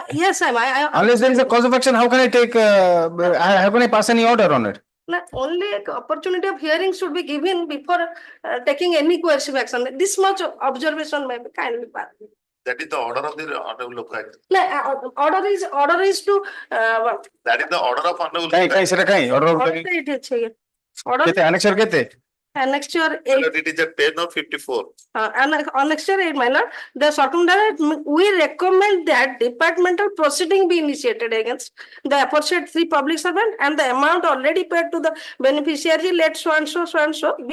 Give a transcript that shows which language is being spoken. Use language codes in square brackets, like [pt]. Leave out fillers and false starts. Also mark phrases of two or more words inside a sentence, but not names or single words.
[en] Unless there is a cause of action, how can I pass any order on it? Only opportunity of hearing should be given before taking any coercive action. This much observation may be kindly pardoned. That is the order of the honorable local. Order is to That is the order of honorable. [or] କାଇଁ ସେଟା କାଇଁ [en] order of order it is here. Order [or] କେତେ annexure କେତେ? [en] annexure 8. It is a 10 or 54. Annexure 8, my lord. The circumstance we recommend that departmental proceeding be initiated against the aforesaid 3 public servant and the amount already paid to the beneficiary let so and so be